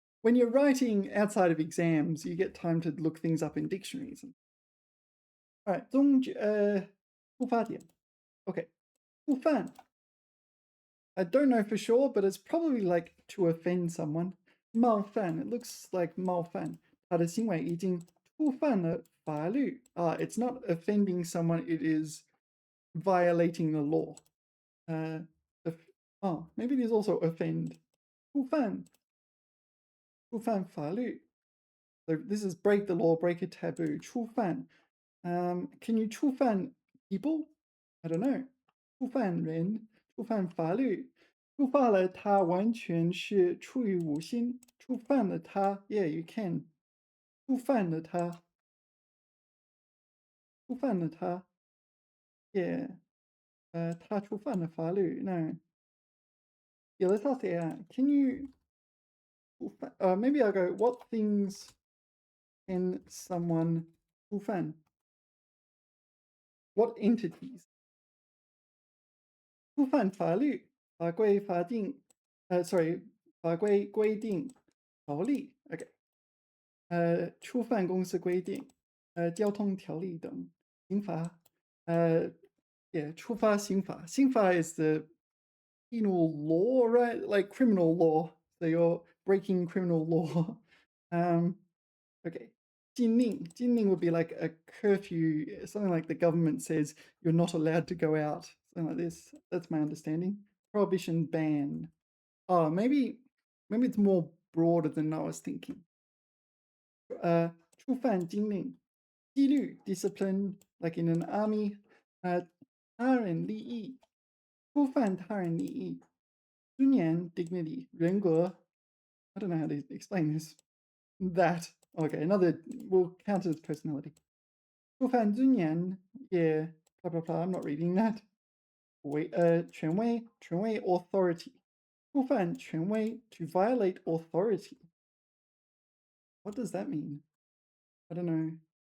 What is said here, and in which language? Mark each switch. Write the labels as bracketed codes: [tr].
[en] When you're writing outside of exams, you get time to look things up in dictionaries. All right. 宗旨.出发点.Okay. 触犯. I don't know for sure, but it's probably like to offend someone. [zh] 冒犯. [en] It looks like 冒犯. [zh] 他的行为已经触犯了法律. [en] It's not offending someone, it is violating the law. Maybe there's also offend. [zh] 触犯法律. [en] So this is break the law, break a taboo. [zh] 触犯. [en] Can you 触犯 people? I don't know. [zh] 触犯人，触犯法律，触犯了他完全是出于无心，触犯了他。 [en] Yeah, you can. [zh] 触犯了他，触犯了他。Yeah. 他触犯了法律。 [en] No. Yeah, let's ask AI. Can you? Maybe I'll go. What things can someone 触犯? What entities? [zh] 触犯法律、法规、法定，sorry，法规规定、条例，OK，触犯公司规定，交通条例等，刑罚，yeah，触发刑法。 [en] 刑法 is the penal law, right? Like criminal law. So you're breaking criminal law. Okay. 禁令. 禁令 would be like a curfew, something like the government says you're not allowed to go out, something like this. That's my understanding. Prohibition, ban. Oh, maybe it's more broader than I was thinking. [zh] 触犯禁令. [en] 纪律, discipline, like in an army. [zh] 他人利益.触犯他人利益. 尊严, dignity, 人格. [en] I don't know how to explain this. That. Okay, another, we'll count it as personality. [zh] 触犯尊严, [en] yeah, blah, blah, blah, I'm not reading that. 权威, authority. [zh] 触犯权威, [en] to violate authority. What does that mean? I don't know.